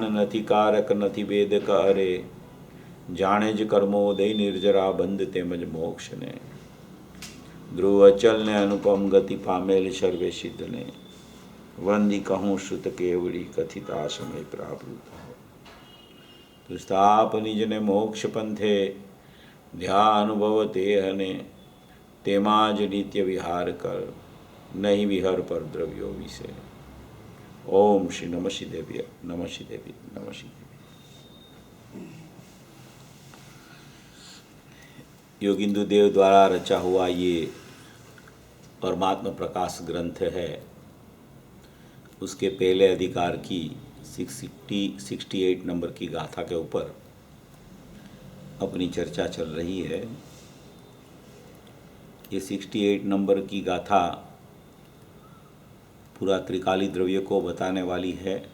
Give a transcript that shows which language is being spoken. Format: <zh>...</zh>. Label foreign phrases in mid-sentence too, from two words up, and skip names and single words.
<gu>નથી કારક નથી વેદક અરે જાણે જ કર્મોદય નિર્જરા બંધ તેમજ મોક્ષને ધ્રુવ અચલ ને અનુપમ ગતિ પામેલ સર્વે સિદ્ધને વંદી કહું શ્રુત કેવડી કથિતા સમય પ્રાવૃત તો સ્થાપ નિજને મોક્ષ પંથે ધ્યા અનુભવ તેહને તેમાં જ નિત્ય વિહાર કર નહીં વિહર પર દ્રવ્યો વિશે।</gu> <sa>ओम श्री नमः शिदेवी नमः शिदेवी नमः शिदेवी।</sa> <hi>योगिंदु देव द्वारा रचा हुआ ये परमात्मा प्रकाश ग्रंथ है। उसके पहले अधिकार की 68 नंबर की गाथा के ऊपर अपनी चर्चा चल रही है। ये 68 नंबर की गाथा पूरा त्रिकाली द्रव्य को बताने वाली है।</hi>